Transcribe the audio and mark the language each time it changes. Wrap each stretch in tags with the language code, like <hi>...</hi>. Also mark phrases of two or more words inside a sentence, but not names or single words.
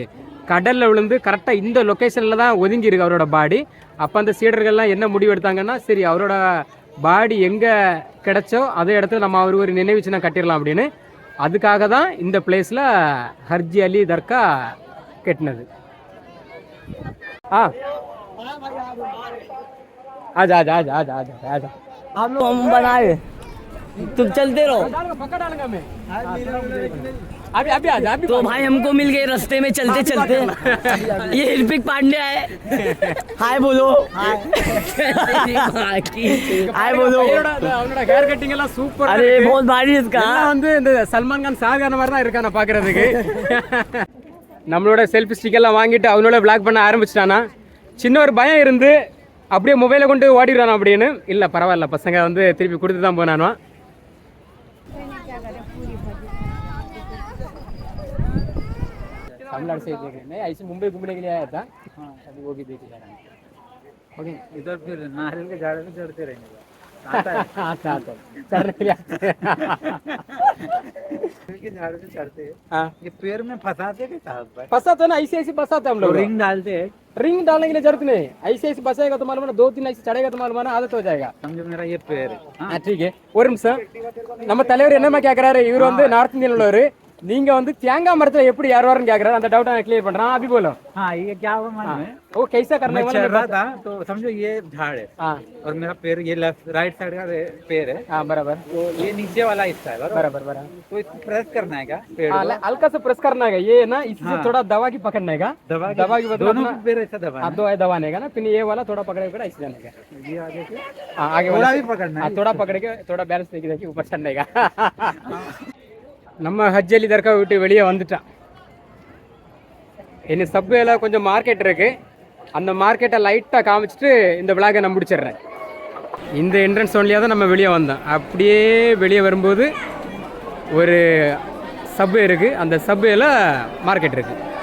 <ta>கடலில் விழுந்து கரெக்டாக இந்த லொக்கேஷனில் தான் ஒதுங்கியிருக்கு அவரோட பாடி. அப்போ அந்த சீடர்கள்லாம் என்ன முடிவு எடுத்தாங்கன்னா, சரி அவரோட பாடி எங்கே கிடைச்சோ அதே இடத்துல நம்ம அவர் ஒரு நினைவு சின்னம் கட்டிடலாம் அப்படின்னு. அதுக்காக தான் இந்த பிளேஸில் ஹஜ் அலி தர்கா கட்டினது.</ta> <hi>आजा आजा आजा आजा आजा आजा आप लोग हम बनाए, तुम चलते रहो, पकड़ डालूंगा मैं अभी अभी आजा अभी। तो भाई हमको मिल गए रास्ते में चलते चलते ये हिरपिक पांडे है। हाय बोलो, हाय बोलो।</hi> <ta>அவனோட</ta> <en>hair cutting</en> <ta>எல்லாம் சூப்பரா</ta> <hi>अरे बहुत भारी इसका</hi> <ta>வந்து இந்த சல்மான் கான் சாகான மாதிரி தான் இருக்கான பாக்குறதுக்கு. நம்மளோட</ta> <en>selfie stick</en> <ta>எல்லாம் வாங்கிட்டு அவனோட விளாக் பண்ண ஆரம்பிச்சிட்டானா. சின்ன ஒரு பயம் இருந்து அப்படியே மொபைலை கொண்டு ஓடிடுறானா அப்படின்னு. இல்லை பரவாயில்ல, பசங்க வந்து திருப்பி கொடுத்து தான் போனானோ.</ta> <hi>तमिलनाडु से देख रहे हैं, ऐसे मुंबई घूमने के लिए आया था, अभी वो भी देख लिया। ओके, इधर फिर नारियल के झाड़ में चढ़ते रहेंगे। आता चढ़ने के लिए के झाड़ पे चढ़ते हैं। हाँ, ये पैर में फंसाते के साहब भाई, फंसाते ना, ऐसे ऐसे फंसाते हम लोग। रिंग डालते हैं, रिंग डालने के लिए जरूरत नहीं, ऐसे ऐसे फंसाएगा तो मालूम है, 2-3 ऐसे चढ़ेगा तो मालूम है, आदत हो जाएगा। समझो मेरा ये पैर है। हाँ ठीक है,</hi> <ta>ஒரு நிமிஷம். நம்ம தலைவர் என்னமா கேக்குறாரு, இவர் வந்து</ta> <en>North Indian</en> <ta>உள்ளவர், நீங்க வந்து தேங்காய் மரத்துல எப்படி ஏறுவாருன்னு கேக்குறாரு. அந்த டவுட் நான் கிளியர் பண்றேன்.</ta> <hi>अभी बोलो। हाँ, ये क्या हुआ मालूम है? वो कैसा करने मैं वाला चढ़ रहा था तो समझो ये झाड़ है हाँ और मेरा पैर ये</hi> <en>left right side</en> <hi>का पैर है, हाँ बराबर तो ये नीचे वाला हिस्सा है बराबर। बराबर बराबर। तो इसको प्रेस करना है क्या पैर को? हल्का सा प्रेस करना है, ये ना इससे थोड़ा दबा की पकड़ने का, दबा की बदला दोनों पैर ऐसा दबाना हाँ, दो है दबाने का ना, फिर ये वाला थोड़ा पकड़े ऐसे जाने का, ये आगे से हाँ आगे थोड़ा वाला भी पकड़ना है, थोड़ा पकड़ के थोड़ा बैलेंस देखिए ऊपर चढ़ने का।</hi> <ta>நம்ம ஹஜ் அலி தர்கா விட்டு வெளியே வந்துட்டான். இனி சப்வேல கொஞ்சம் மார்க்கெட் இருக்குது, அந்த மார்க்கெட்டை லைட்டாக காமிச்சிட்டு இந்த விளாகை நான் முடிச்சிடுறேன். இந்த என்ட்ரன்ஸ் ஒன்லியாக தான் நம்ம வெளியே வந்தோம். அப்படியே வெளியே வரும்போது ஒரு சப்வே இருக்குது, அந்த சப்வேல மார்க்கெட் இருக்குது.</ta>